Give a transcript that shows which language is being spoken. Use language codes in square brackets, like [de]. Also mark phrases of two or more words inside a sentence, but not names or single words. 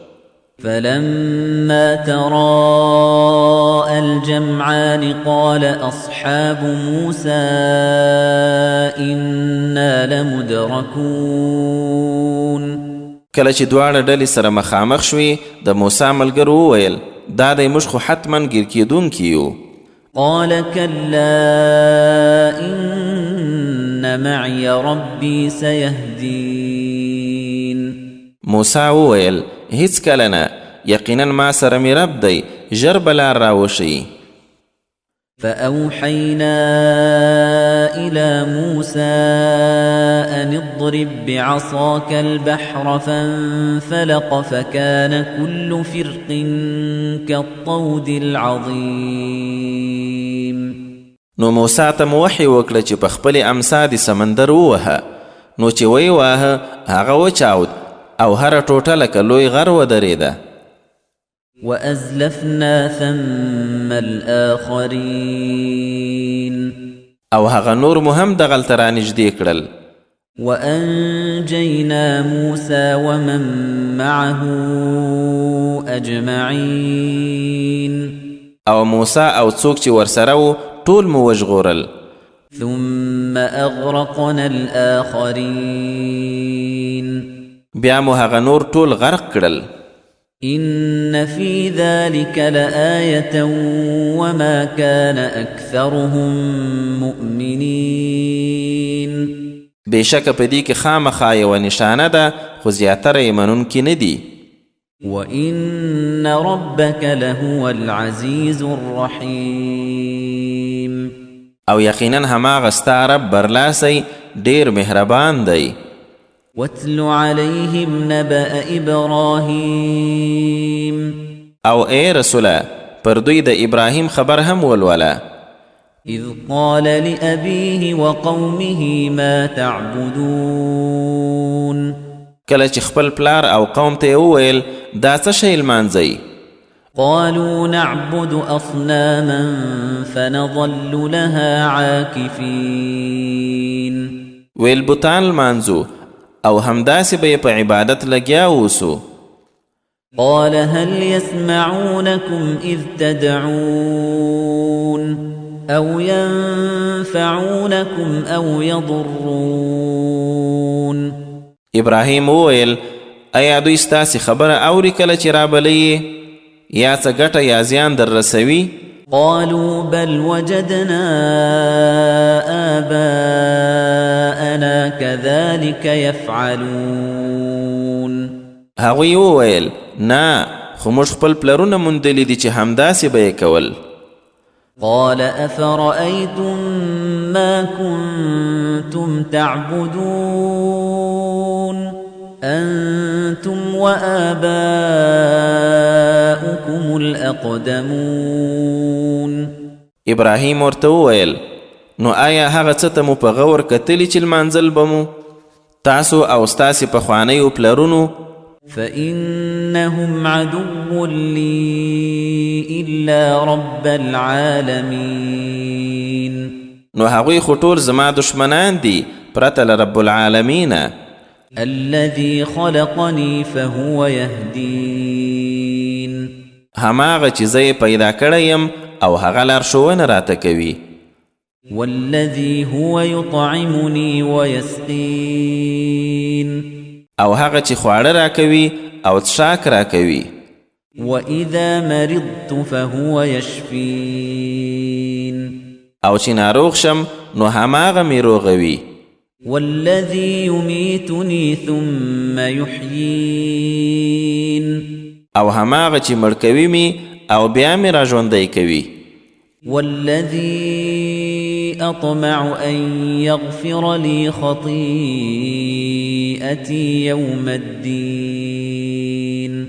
[ar] فلما تراءى الجمعان قال أصحاب موسى إنا لمدركون. [ps] کله چې دواړه ډلې سره مخامخ شوې د موسی ملګرو وویل دا دی موږ خو حتما ګیر کېدونکي یو. [ar] قال كلا إن معي ربي سيهدين. [ps] موسی وویل هیڅ کله نه، یقینا ما سره مې رب دی، ژر به لار راوښیي. [ar] فأوحينا إلى موسى أن اضرب بعصاك البحر فانفلق فكان كل فرق كالطود العظيم. [ps] نو موسی ته مو وحی وکړه چې په خپلې امسا د سمندر ووهه، نو چې وی واهه هغه وچاود او هره ټوټه لکه لوی غر ودرېده. [ar] وأزلفنا ثم الآخرين. [ps] او هغه نور مو هم دغلته رانږدې کړل. [ar] وأنجينا موسى ومن معه أجمعين. [ps] او موسی او څوک چې ورسره وو ټول مو وژغورل. [ar] ثم أغرقنا الآخرين. [ps] بیا مو هغه نور ټول غرق کړل. [ar] إن في ذلك لآية وما كان أكثرهم مؤمنين. [ps] بېشکه په دې کې خامخا یوه نشانه ده خو زیاتره یې منونکي نه دي. [ar] وإن ربك لهو العزيز الرحيم. [ps] او یقینا هماغه ستا رب برلاسی ډېر مهربان دی. [ar] واتل عليهم نبأ إبراهيم. [ps] او اے رسوله پر دوی د ابراهیم خبر هم ولوله. [ar] إذ قال لأبيه وقومه ما تعبدون. [ps] کله چې خپل پلار او قوم ته وویل دا څه شی لمانځئ؟ [ar] قالوا نعبد أصناما فنظل لها عاكفين [ps] ویل بوتان لمانځو او همداسې به یې په عبادت لګیا اوسو. [ar] قال هل يسمعونكم إذ تدعون أو ينفعونكم أو يضرون. [ps] ابراهیم وویل ایا دوی ستاسې خبره اوري کله چې رابلئ یا څه ګټه یا زیان در رسوي؟ [ar] قالوا بل وجدنا آباءنا كذلك يفعلون. [ps] هغوی وویل نه خو موږ خپل پلرونه موندلي دي چې همداسې به یې کول. [ar] قال أفرأيتم ما كنتم تعبدون أنتم وآباؤكم الأقدمون. [ps] ابراهیم ورته وویل نو آیا هغه څه ته مو په غور کتلي چې لمانځل به مو تاسو او ستاسې پخوانیو پلرونو؟ [ar] فإنهم عدو لي إلا رب العالمين. [ps] نو هغوی خو ټول زما دشمنان دي پرته له [ar] رب العالمین. الذي خلقني فهو يهدين. [ps] هماغه چې زه پیدا کړی یم او هغه لارښوونه راته کوي. [ar] والذي هو يطعمني ويسقين. [ps] او هغه چې خواړه راکوي او څښاک راکوي. [ar] وإذا مرضت فهو يشفين. [ps] او چې ناروغ شم نو هماغه مې روغوي. [ar] والذي يميتني ثم يحيين. [ps] او هماغه چې مړ کوي مې او بیا مې را ژوندی کوي. [ar] والذي أطمع أن يغفر لي خطيئتي يوم الدين.